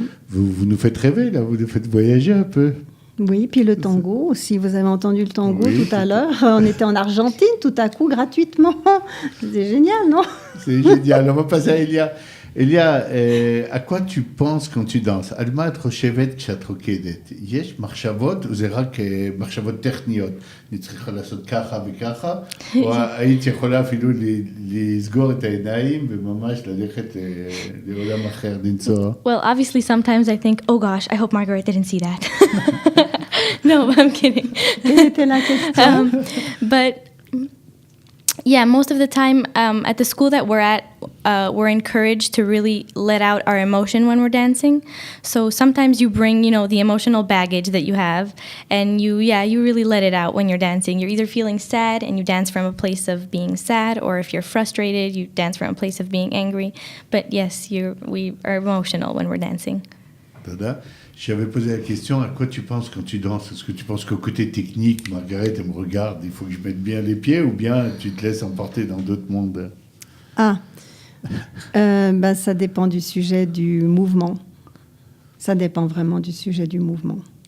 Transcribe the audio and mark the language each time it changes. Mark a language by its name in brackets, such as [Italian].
[French] Vous nous faites rêver, là. Vous nous faites voyager un peu. Oui, puis le tango aussi. Vous avez entendu le tango tout à l'heure. On était en Argentine, tout à coup, gratuitement. C'est génial, non? C'est génial. On va passer à Elia. Elia, à quoi tu penses quand tu danses? [Hebrew] על מה את חושבת כשאת רוקדת? יש מחשבות, זה רק מחשבות טכניות. אני צריכה לעשות ככה וככה, או היית יכולה אפילו לסגור את העיניים וממש ללכת לעולם אחר, לנסוע? [English] Well, obviously sometimes I think, oh gosh, I hope Margaret didn't see that. No, I'm kidding. But yeah, most of the time at the school that we're at, we're encouraged to really let out our emotion when we're dancing. So sometimes you bring, the emotional baggage that you have, and you really let it out when you're dancing. You're either feeling sad and you dance from a place of being sad, or if you're frustrated, you dance from a place of being angry. But yes, we are emotional when we're dancing. [French] Dada, j'avais posé la question, à quoi tu penses quand tu danses? Est-ce que tu penses qu'au côté technique, Margaret, elle me regarde, il faut que je mette bien les pieds, ou bien tu te laisses emporter dans d'autres mondes? Ça dépend du sujet du mouvement. Ça dépend vraiment du sujet du mouvement.